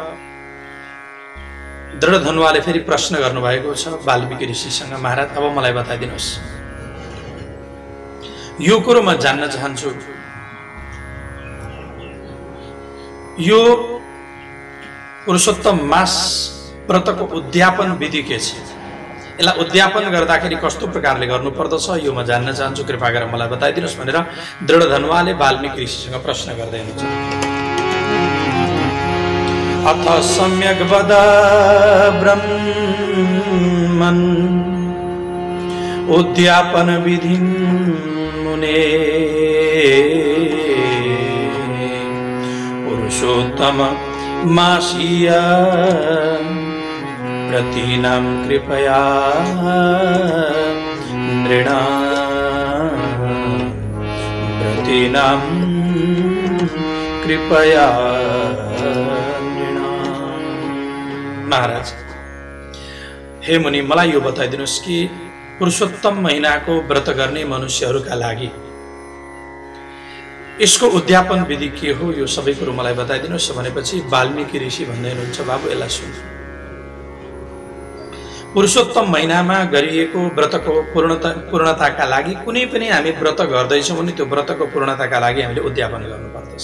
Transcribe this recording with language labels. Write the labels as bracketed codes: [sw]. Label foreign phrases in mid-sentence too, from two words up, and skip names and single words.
[ne] दृढ धनुवाले फेरि प्रश्न गर्नुभएको छ वाल्मीकि ऋषिसँग, महाराज अब मलाई बताइदिनुहोस्, यो कुरो म जान्न चाहन्छु, यो पुरुषोत्तम मास व्रतको उद्यापन विधि के छ, यसलाई उद्यापन गर्दाखेरि कस्तो प्रकारले गर्नुपर्दछ यो म जान्न चाहन्छु, कृपा गरेर मलाई बताइदिनुहोस् भनेर दृढ धनुवाले वाल्मीकि ऋषिसँग प्रश्न गर्दै हुनुहुन्छ। [sa] अथ सम्यक् वद ब्रह्मन् उद्यापन विधिं मुने पुरुषोत्तम मासीय प्रतीनां कृपया नृणां प्रतीनां कृपया नृणां। [ne] महाराज, हे मुनि, मलाई यो बताइदिनुस् कि पुरुषोत्तम महीनाको व्रत गर्ने मनुष्यहरूका लागि यसको उद्यापन विधि के हो, यो सबै कुरो मलाई बताइदिनुस् भनेपछि वाल्मीकि ऋषि भन्दै हुनुहुन्छ, बाबु यसलाई सुन। पुरुषोत्तम महिनामा गरिएको व्रतको पूर्णताका लागि कुनै पनि हामी व्रत गर्दैछौँ भने त्यो व्रतको पूर्णताका लागि हामीले उद्यापन गर्नुपर्दछ।